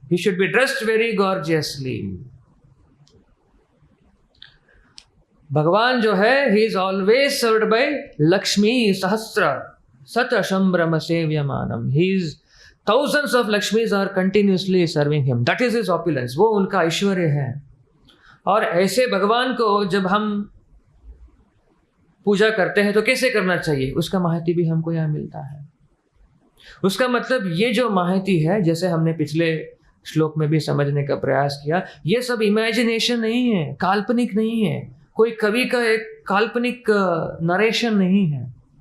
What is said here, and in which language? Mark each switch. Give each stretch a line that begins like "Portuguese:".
English: He should be dressed very gorgeously.
Hindi: भगवान जो है,
English: he is always served by
Sanskrit: Lakshmi सहस्र सत शंभ्रम सेव्यमानम।
English: He is thousands of Lakshmis are continuously serving him. That is his opulence.
Hindi: वो उनका ऐश्वर्य है। और ऐसे भगवान को जब हम पूजा करते हैं तो कैसे करना चाहिए, उसका माहिती भी हमको यहाँ मिलता है। उसका मतलब ये जो माहिती है, जैसे हमने पिछले श्लोक में भी समझने का प्रयास किया, ये सब इमेजिनेशन नहीं है, काल्पनिक नहीं है, कोई कवि का एक काल्पनिक नरेशन नहीं है।